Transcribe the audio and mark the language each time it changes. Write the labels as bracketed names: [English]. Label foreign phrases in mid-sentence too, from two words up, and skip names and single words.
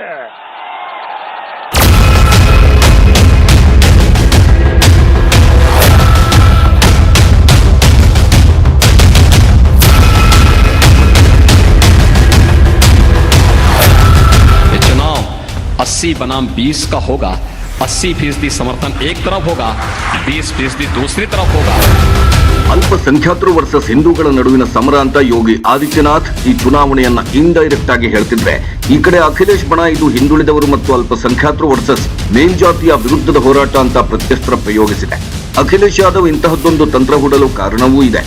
[Hindi] ये चुनाव 80 बनाम 20 का होगा. 80% समर्थन एक तरफ होगा, 20% दूसरी तरफ होगा. [Kannada] ಅಲ್ಪಸಂಖ್ಯಾತರು ವರ್ಸಸ್ ಹಿಂದೂಗಳ ನಡುವಿನ ಸಮರ ಅಂತ ಯೋಗಿ ಆದಿತ್ಯನಾಥ್ ಈ ಚುನಾವಣೆಯನ್ನ ಇಂಡೈರೆಕ್ಟ್ ಆಗಿ ಹೇಳ್ತಿದ್ರೆ, ಈ ಕಡೆ ಅಖಿಲೇಶ್ ಬಣ ಇದು ಹಿಂದುಳಿದವರು ಮತ್ತು ಅಲ್ಪಸಂಖ್ಯಾತರು ವರ್ಸಸ್ ಮೇಲ್ಜಾತಿಯ ವಿರುದ್ಧದ ಹೋರಾಟ ಅಂತ ಪ್ರತ್ಯಸ್ತ್ರ ಪ್ರಯೋಗಿಸಿದೆ. ಅಖಿಲೇಶ್ ಯಾದವ್ ಇಂತಹದ್ದೊಂದು ತಂತ್ರ ಹೂಡಲು ಕಾರಣವೂ ಇದೆ.